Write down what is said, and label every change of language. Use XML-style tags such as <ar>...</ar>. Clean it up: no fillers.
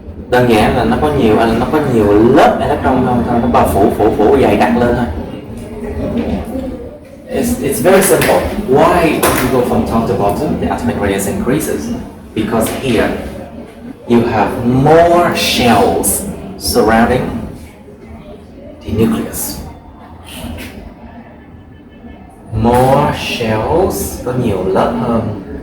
<vi>Đơn giản là nó có nhiều lớp electron không thôi, nó bao phủ dày đặc lên thôi.</vi> <en>It's very simple. Why when you go from top to bottom, the atomic radius increases? Because here you have more shells surrounding the nucleus. More shells,</en> <vi>có nhiều lớp hơn.</vi>